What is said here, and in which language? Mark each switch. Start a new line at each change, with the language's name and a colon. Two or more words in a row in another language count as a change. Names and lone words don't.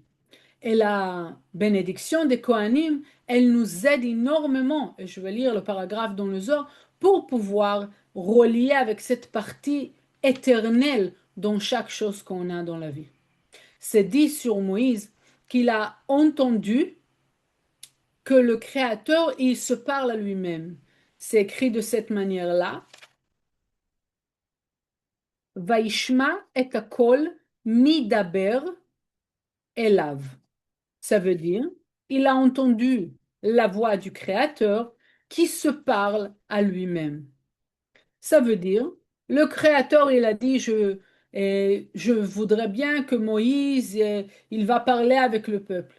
French: Et la bénédiction des Kohanim, elle nous aide énormément, et je vais lire le paragraphe dans le Zohar, pour pouvoir relier avec cette partie éternelle dans chaque chose qu'on a dans la vie. C'est dit sur Moïse qu'il a entendu que le Créateur, il se parle à lui-même. C'est écrit de cette manière-là.
Hebrew: וישמע את הקול מדבר אליו.
French: Ça veut dire, il a entendu la voix du Créateur qui se parle à lui-même. Ça veut dire, le Créateur, il a dit, je voudrais bien que Moïse, il va parler avec le peuple.